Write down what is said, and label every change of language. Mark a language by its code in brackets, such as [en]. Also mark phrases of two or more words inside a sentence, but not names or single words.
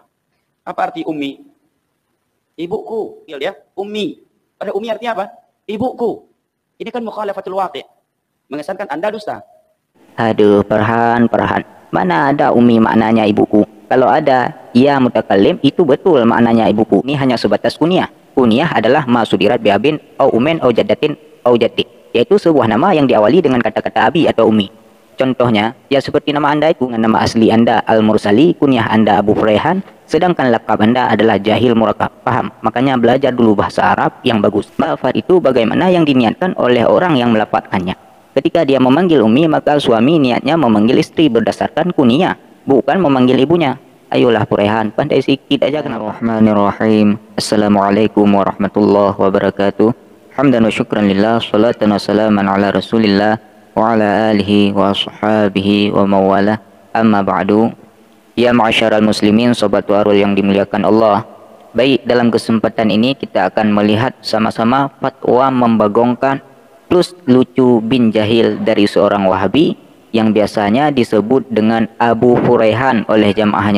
[id] Apa arti Umi? Ibuku, ya, Umi. Pada Umi artinya apa? Ibuku. Ini kan [ar] مخالفة الواقع'. [id] Mengesankan Anda dusta. Aduh, Farhan. Mana ada Umi maknanya ibuku? Kalau ada, [ar] ياء المتكلم, [id] itu betul maknanya ibuku. Ini hanya sebatas kunyah. Kunyah adalah [ar] ما صدرت بأب أو أم أو جدة أو جد, [id] yaitu sebuah nama yang diawali dengan kata-kata abi atau umi. Contohnya, ya seperti nama Anda itu, nama asli Anda Al-Mursali, kunyah Anda Abu Furaihan, sedangkan lakab Anda adalah [ar] جاهل مركب. [id] Paham? Makanya belajar dulu bahasa Arab yang bagus. Ma'far itu bagaimana yang diniatkan oleh orang yang melafadzkannya. Ketika dia memanggil Umi, maka suami niatnya memanggil istri berdasarkan kunyah, bukan memanggil ibunya. Ayolah Furaihan, pandai sikit aja. [ar] بسم الله الرحمن الرحيم. السلام عليكم ورحمة الله وبركاته. حمدا وشكرا لله، صلاة وسلاما على رسول الله وعلى آله وأصحابه ومن والاه. أما بعد. يا معشر المسلمين, [id] sobat warul yang dimuliakan Allah. Baik, dalam kesempatan ini kita akan melihat sama-sama fatwa membagongkan plus lucu bin jahil dari seorang Wahabi yang biasanya disebut dengan Abu Furaihan oleh jamaahnya.